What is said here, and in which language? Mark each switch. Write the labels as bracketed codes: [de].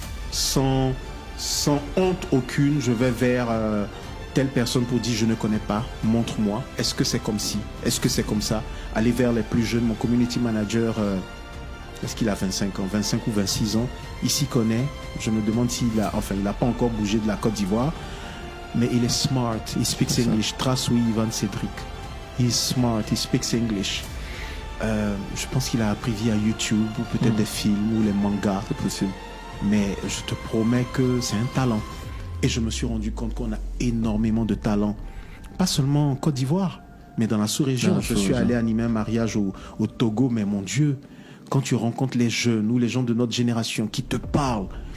[fr] Sans honte aucune, je vais vers telle personne pour dire « Je ne connais pas, montre-moi, est-ce que c'est comme ci, est-ce que c'est comme ça ?» Aller vers les plus jeunes, mon community manager, est-ce qu'il a 25 ans, 25 ou 26 ans, il s'y connaît. Je me demande s'il a, il n'a pas encore bougé de la Côte d'Ivoire, mais il est smart, [en] he speaks English. [fr] Trace, oui, Ivan Cédric. [en] He's smart, he speaks English. [fr] Je pense qu'il a appris via YouTube ou peut-être des films ou les mangas. C'est possible. Mais je te promets que c'est un talent. Et je me suis rendu compte qu'on a énormément de talent. Pas seulement en Côte d'Ivoire, mais dans la sous-région. Je suis allé animer un mariage au Togo, mais mon Dieu, quand tu rencontres les jeunes ou les gens de notre génération qui te parlent,